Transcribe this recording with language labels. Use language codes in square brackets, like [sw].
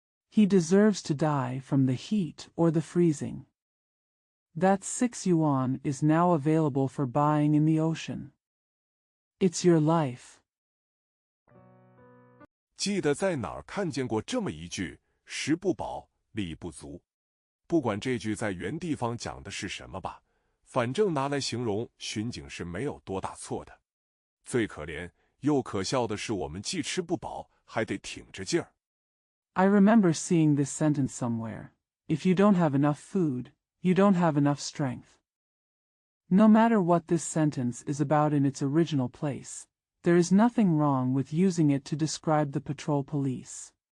[en] He deserves to die from the heat or the freezing. That 6 yuan is now available for buying in the ocean. It's your life. [zh] 记得在哪儿看见过这么一句“食不饱，力不足”。不管这句在原地方讲的是什么吧，反正拿来形容巡警是没有多大错的。最可怜又可笑的是，我们既吃不饱，还得挺着劲儿。 [en] I remember seeing this sentence somewhere. If you don't have enough food, you don't have enough strength. No matter what this sentence is about in its original place, there is nothing wrong with using it to describe the patrol police.